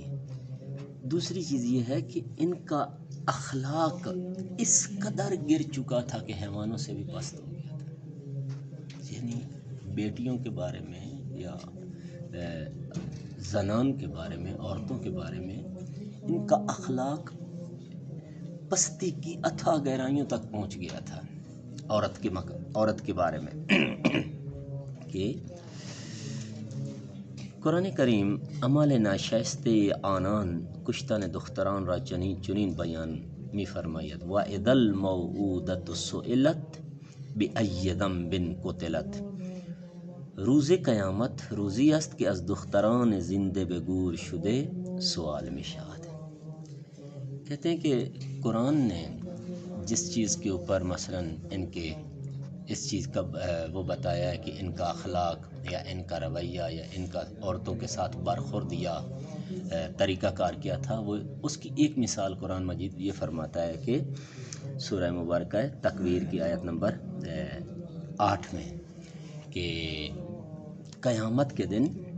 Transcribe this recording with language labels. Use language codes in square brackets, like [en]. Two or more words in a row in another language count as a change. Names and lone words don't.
[ur] دوسری چیز یہ ہے کہ ان کا اخلاق اس قدر گر چکا تھا کہ حیوانوں سے بھی پست ہو گیا تھا، یعنی بیٹیوں کے بارے میں یا زنان کے بارے میں، عورتوں کے بارے میں ان کا اخلاق پستی کی اتھاہ گہرائیوں تک پہنچ گیا تھا۔ عورت کے بارے میں کہ قرآن کریم [fa] اعمال ناشائست آنان کشتن دختران را چنین بیان می فرماید [ar] و اذا الموءودة سئلت بأی ذنب قتلت۔ [fa] روز قیامت روزی است که از دختران زنده به گور شده سوال می شود۔ [ur] کہتے ہیں کہ قرآن نے جس چیز کے اوپر مثلاً ان کے اس چیز کا وہ بتایا ہے کہ ان کا اخلاق یا ان کا رویہ یا ان کا عورتوں کے ساتھ برخورد یا طریقہ کار کیا تھا، وہ اس کی ایک مثال قرآن مجید یہ فرماتا ہے کہ سورہ مبارکہ تکویر کی آیت نمبر 8 میں کہ قیامت کے دن